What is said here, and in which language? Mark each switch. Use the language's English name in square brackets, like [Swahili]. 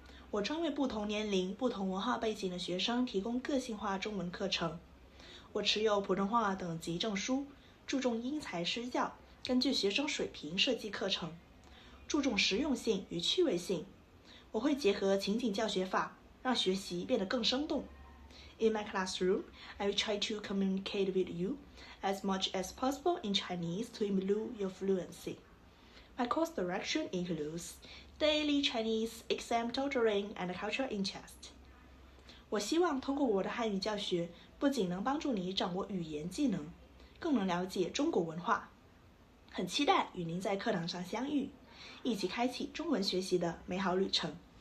[Chinese] 我专为不同年龄、不同文化背景的学生提供个性化中文课程。我持有普通话等级证书，注重因材施教，根据学生水平设计课程，注重实用性与趣味性。我会结合情景教学法，让学习变得更生动。 [English] In my classroom, I will try to communicate with you as much as possible in Chinese to improve your fluency. My course direction includes daily Chinese exam tutoring and cultural interest. [Chinese] 我希望通过我的汉语教学，不仅能帮助你掌握语言技能，更能了解中国文化。很期待与您在课堂上相遇，一起开启中文学习的美好旅程。